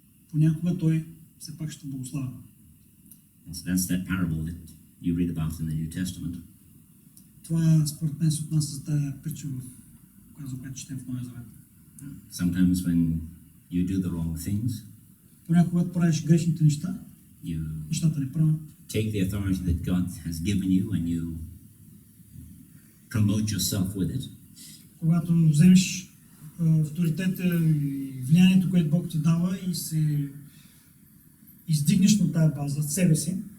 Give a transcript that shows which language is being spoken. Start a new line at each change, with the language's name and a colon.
Bulgarian: Понякога Той все пак ще благославя.
English: That's that parable that you read about in the New Testament.
Bulgarian: Това според мен се отнася за тая притча, за която четем в Новия Завет.
English: Sometimes when you do the wrong things,
Bulgarian: понякога, когато правиш грешните неща, нещата неправилно,
English: take the authority that God has given you and you promote yourself with it.
Bulgarian: Когато вземеш авторитета и влиянието, което Бог ти дава и се издигнеш на тая база себе си,